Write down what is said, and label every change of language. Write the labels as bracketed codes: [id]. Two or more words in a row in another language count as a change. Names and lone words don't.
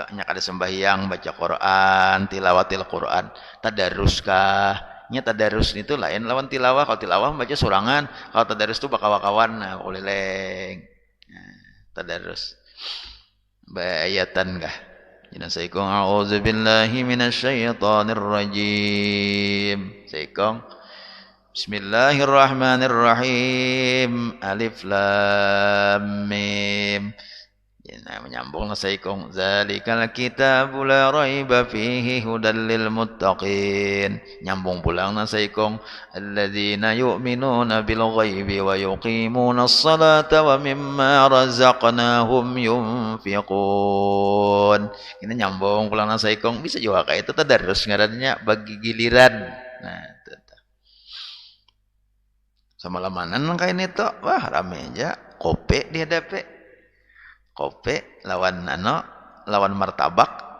[bjn] Nyak ada sembahyang, baca Quran, [ar] تلاوة القرآن, [bjn] tadarus kah? Nya tadarus itu lain lawan tilawah. Kalau tilawah baca surangan, kalau tadarus itu bakawan-kawan, nah boleh leng. Nah, tadarus. Bayatan kah? Jadi saikong [ar] أعوذ بالله من الشيطان الرجيم. Saikong بسم الله الرحمن الرحيم. الم. [bjn] Nah, menyambung saikong [ar] ذلك الكتاب لا ريب فيه هدى للمتقين. [bjn] Nyambung pulang saikong [ar] الذين يؤمنون بالغيب ويقيمون الصلاة ومما رزقناهم ينفقون. [bjn] Ini nyambung pulang saikong bisa juga kayak itu tadarus ngarannya bagi giliran. Nah, sama lamanan kayak ini tuh wah rame aja kope dihadapi kope lawan lawan martabak